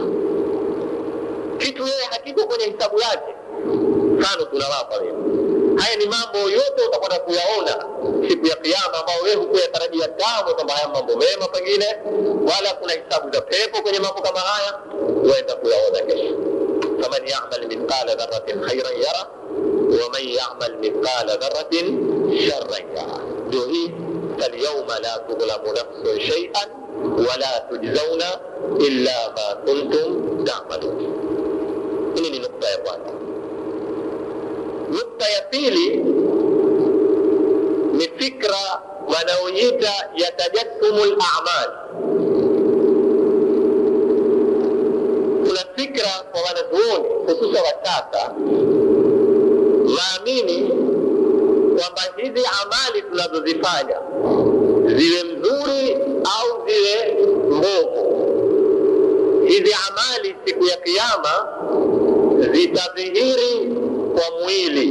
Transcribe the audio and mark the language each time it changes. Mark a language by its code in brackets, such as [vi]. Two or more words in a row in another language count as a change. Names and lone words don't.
[sw] Kitu yeye hakiko kwenye hisabu yake. Mfano tunawapa leo. Haya ni mambo yote utakwenda kuyaona siku ya Kiyama, ambao wewe hukuyatarajia kamwe kwamba haya mambo mema pengine, wala kuna hisabu za pepo kwenye mambo kama haya, uenda kuyaona kesho. [ar] فمن يعمل مثقال ذرة خيرا يره ومن يعمل مثقال ذرة شرا يره. [sw] Ndio hii [ar] اليوم لا تظلم نفس شيئا ولا تجزون إلا ما كنتم تعملون. [sw] Hii ni nukta ya kwanza. Nukta ya pili ni fikra wanaoita ya [ar] تجسم الأعمال. [sw] Kuna fikra kwa wanazuoni hususa wa sasa waamini kwamba hizi amali tunazozifanya ziwe mzuri au ziwe mbovu, hizi amali siku ya Kiyama zitadhihiri kwa mwili.